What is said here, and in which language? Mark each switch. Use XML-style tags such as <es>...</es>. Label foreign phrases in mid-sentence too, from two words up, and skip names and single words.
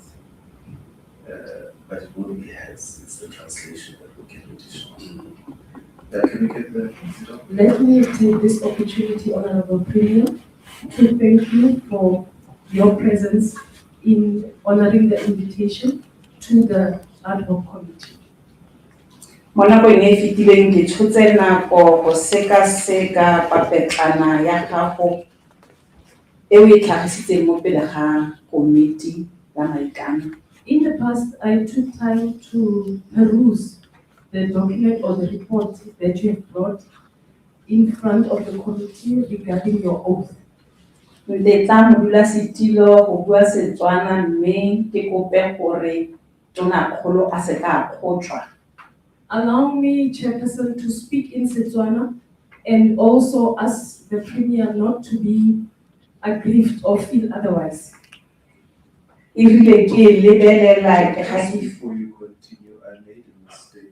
<en>But it won't be as it's the translation that will get additional. Can we get the Let me take this opportunity, Honorable Premier, to thank you for your presence in honoring the invitation to the Ad Hoc Committee.</en> <tn>Mo nakong e fetileng ke tshotse nako go sekaseka papetlana ya gago e o e tlhagisitseng mo pele ga komiti ya maikano.</tn> <en>In the past, I took time to peruse the document or the report that you have brought in front of the committee regarding your oath.</en> <tn>Ntetla modulasetilo go bua Setswana mme ke kope gore tona kgolo a se ka kgotswa.</tn> <en>Allow me, Chairperson, to speak in Setswana and also ask the Premier not to be aggrieved or feel otherwise. Before you continue, I made a mistake.</en>